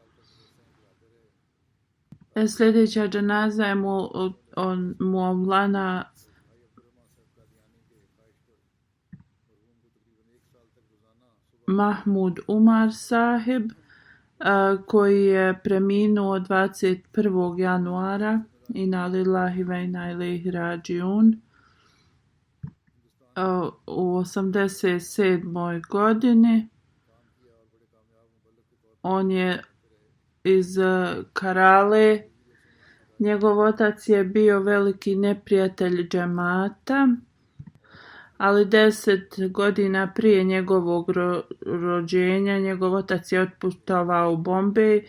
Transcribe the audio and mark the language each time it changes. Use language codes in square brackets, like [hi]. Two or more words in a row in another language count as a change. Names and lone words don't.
[bs] Sljedeća dženaza je Maulana Mahmud Umar Sahib, koji je preminuo 21. januara. [ar] إنا لله وإنا إليه راجعون. [bs] U 87. godini. On je iz Karale. Njegov otac je bio veliki neprijatelj džemata, ali 10 godina prije njegovog rođenja njegov otac je otputovao u Bombej.